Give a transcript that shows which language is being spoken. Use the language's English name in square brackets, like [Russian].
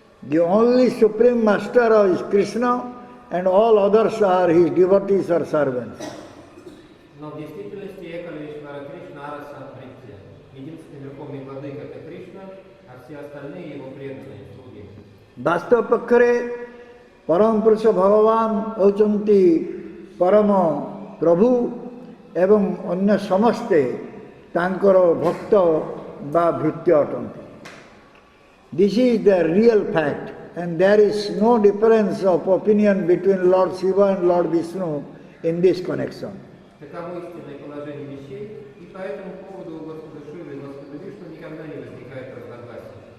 [English] The only supreme master is Krishna and all others are his devotees or servants. [Russian] Но в действительности сампритья. Единственный верховный владыка это Кришна, а все остальные его преданные слуги. [Odia] ବାସ୍ତବ ପକ୍ଷରେ ପରମ ପୁରୁଷ ଭଗବାନ ହେଉଛନ୍ତି ପରମ ପ୍ରଭୁ ଏବଂ ଅନ୍ୟ ସମସ୍ତେ ତାଙ୍କର ଭକ୍ତ ବା ଭୃତ୍ୟ ଅଟନ୍ତି. [English] This is the real fact and there is no difference of opinion between Lord Shiva and Lord Vishnu in this connection. [Russian] Таково истинное положение вещей, и по этому поводу у Господа Шивы и Господа Вишну никогда не возникает разногласий.